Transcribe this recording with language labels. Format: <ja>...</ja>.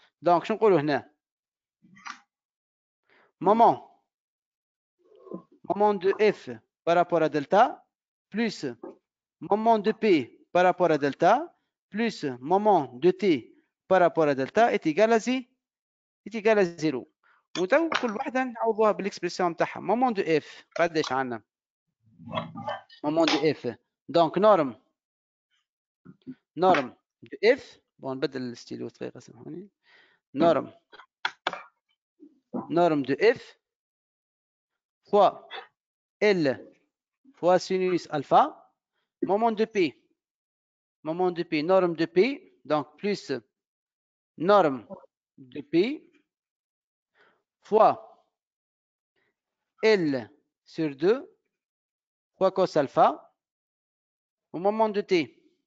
<fr>Donc,</fr> <ar>شنو نقولوا هنا</ar> <fr>moment de f par rapport à delta plus moment de p par rapport à delta plus moment de t par rapport à delta est égal à 0.</fr> <ar>وتو كل واحدة نعوضوها بالاكسبرسيون نتاعها.</ar> <fr>moment de f</fr> <ar>قداش عندنا</ar> <fr>moment de f donc norme de f bon</fr> <ar>نبدل الستيلو دقيقة سامحوني</ar> <fr>norme de f fois L fois sinus alpha, moment de P, norme de P, donc plus norme de P fois L sur 2 fois cos alpha au moment de T.</fr>